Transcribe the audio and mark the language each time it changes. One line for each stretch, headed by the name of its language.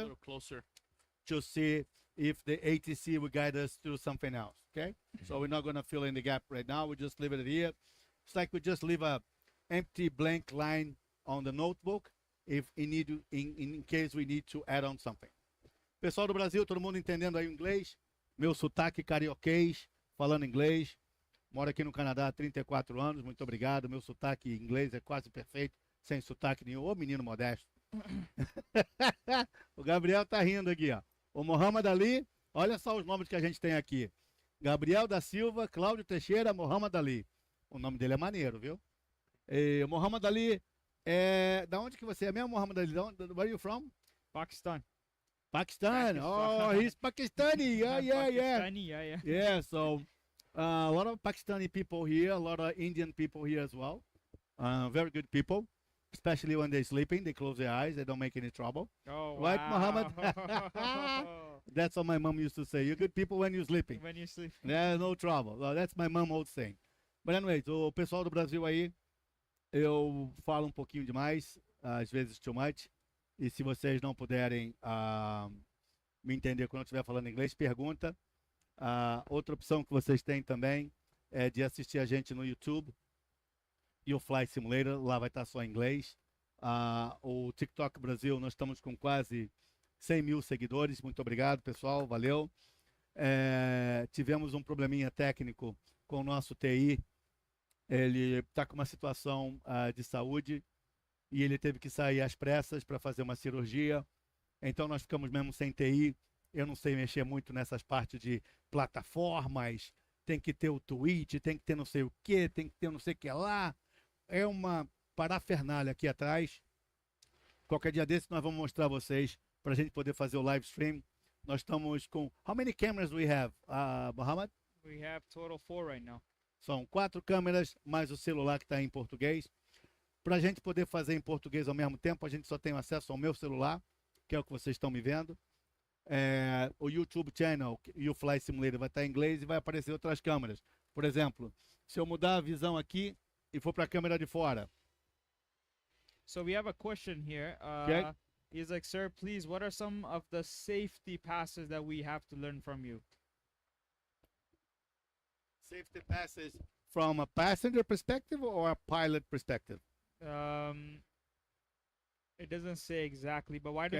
English: little closer. to see if the ATC will guide us to something else, okay? So we're not going to fill in the gap right now. We just leave it here. It's like we just leave a empty blank line on the notebook if we need to, in case we need to add on something.
Portuguese: Pessoal do Brasil, todo mundo entendendo aí o inglês? Meu sotaque carioquês, falando inglês. Moro aqui no Canadá há 34 anos, muito obrigado. Meu sotaque em inglês é quase perfeito, sem sotaque nenhum. Ô menino modesto. O Gabriel tá rindo aqui, ó. O Mohamed Ali, olha só os nomes que a gente tem aqui. Gabriel da Silva, Cláudio Teixeira, Mohamed Ali. O nome dele é maneiro, viu? E, Mohamed Ali, da onde que você é mesmo, Mohamed Ali?
English: Where are you from? Pakistan. Pakistan. Oh, he's Pakistani. Yeah. Pakistani, yeah. Yeah, so a lot of Pakistani people here, a lot of Indian people here as well. Very good people, especially when they're sleeping. They close their eyes. They don't make any trouble. Oh, Right, wow. Mohammed? That's what my mom used to say. You're good people when you're sleeping. When you sleep. There's no trouble. Well, that's my mom old saying. But anyways,
Portuguese: o pessoal do Brasil aí, eu falo um pouquinho demais, às vezes
English: too much.
Portuguese: E se vocês não puderem me entender quando eu estiver falando inglês, pergunta. Outra opção que vocês têm também é de assistir a gente no YouTube, UFLY Simulator, lá vai estar só em inglês. O TikTok Brasil, nós estamos com quase 100 mil seguidores. Muito obrigado, pessoal, valeu. Tivemos um probleminha técnico com o nosso TI. Ele está com uma situação de saúde e ele teve que sair às pressas para fazer uma cirurgia. Então nós ficamos mesmo sem TI. Eu não sei mexer muito nessas partes de plataformas. Tem que ter o tweet, tem que ter não sei o que, tem que ter não sei o que lá. É uma parafernália aqui atrás. Qualquer dia desse nós vamos mostrar a vocês para a gente poder fazer o live stream. Nós estamos com...
English: How many cameras we have, Muhammad? We have total 4 right now.
Portuguese: São 4 câmeras, mais o celular que está em português. Para a gente poder fazer em português ao mesmo tempo, a gente só tem acesso ao meu celular, que é o que vocês estão me vendo. O YouTube channel, UFLY Simulator, vai estar em inglês e vai aparecer outras câmeras. Por exemplo, se eu mudar a visão aqui e for para a câmera de fora.
English: So we have a question here. Okay. He's like, sir, please, what are some of the safety passes that we have to learn from you? Safety passes from a passenger perspective or a pilot perspective? It doesn't say exactly, but why don't